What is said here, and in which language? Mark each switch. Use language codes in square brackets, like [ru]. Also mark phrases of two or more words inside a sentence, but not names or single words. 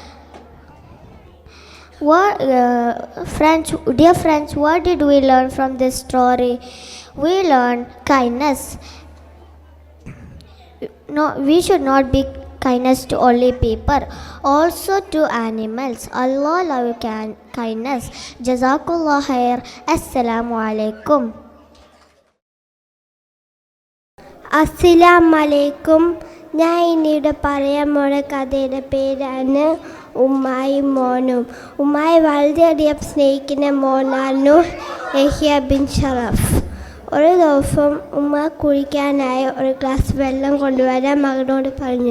[en] Dear friends, what did we learn from this story? We learned kindness. No, we should not be kindness to only people, also to animals. Allah love kindness. [ar] جزاك الله خير. السلام عليكم. السلام عليكم. [ml] ഞാൻ ഇന്നിവിടെ പറയാൻ പോണ കഥയുടെ പേരാണ് ഉമ്മായും മോനും. ഉമ്മായി വളരെയധികം സ്നേഹിക്കുന്ന മോനായിരുന്നു യഹ്യ ബിൻ ഷറഫ്. ഒരു ദിവസം ഉമ്മ കുടിക്കാനായി ഒരു ഗ്ലാസ് വെള്ളം കൊണ്ടുവരാൻ മകനോട് പറഞ്ഞു.